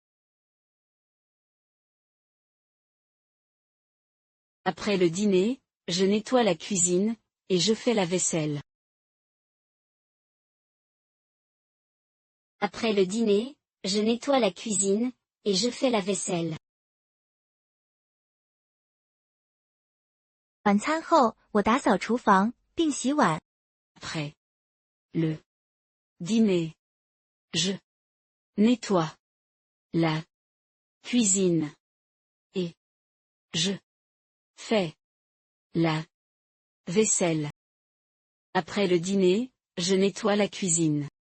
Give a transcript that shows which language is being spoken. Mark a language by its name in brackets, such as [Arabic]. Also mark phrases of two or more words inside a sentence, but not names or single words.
[French] Après le dîner, je nettoie la cuisine, et je fais la vaisselle. Après le dîner, je nettoie la cuisine, et je fais la vaisselle. [Chinese] 晚餐后，我打扫厨房，并洗碗。 [French] Après le dîner, je nettoie la cuisine, et je fais la vaisselle. Après le dîner, je nettoie la cuisine.